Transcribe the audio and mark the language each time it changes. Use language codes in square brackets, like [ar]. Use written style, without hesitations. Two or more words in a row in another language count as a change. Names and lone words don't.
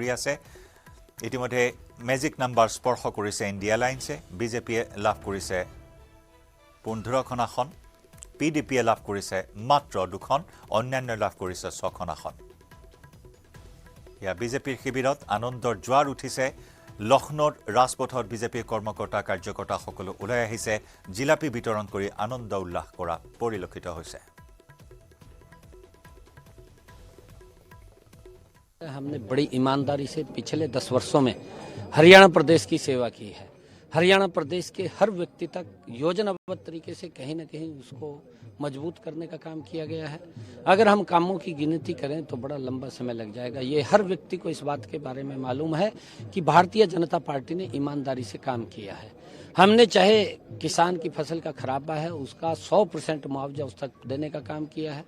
[as] আছে ইতিমধ্যে [en] magic number [as] স্পৰ্শ কৰিছে ইণ্ডিয়া এলায়েন্সে বিজেপিয়ে লাভ কৰিছে 15খন আসন পিডিপিয়ে লাভ কৰিছে মাত্ৰ 2খন অন্যান্য লাভ কৰিছে 6খন আসন ইয়া বিজেপিৰ শিবিৰত আনন্দৰ জোৱাৰ উঠিছে লক্ষ্ণৌৰ ৰাজপথত বিজেপিৰ কৰ্মকৰ্তা কাৰ্যকৰ্তা সকলো ওলাই আহিছে জিলাপি বিতৰণ কৰি আনন্দ উল্লাস কৰা পৰিলক্ষিত হৈছে [hi] हमने बड़ी ईमानदारी से पिछले 10 वर्षों में हरियाणा प्रदेश की सेवा की है हरियाणा प्रदेश के हर व्यक्ति तक योजनाबद्ध तरीके से कहीं न कहीं उसको मजबूत करने का काम किया गया है अगर हम कामों की गिनती करें तो बड़ा लंबा समय लग जाएगा ये हर व्यक्ति को इस बात के बारे में मालूम है कि भारतीय जनता पार्टी ने ईमानदारी से काम किया है हमने चाहे किसान की फसल का खराबा है उसका 100% मुआवजा उस तक देने का काम किया है।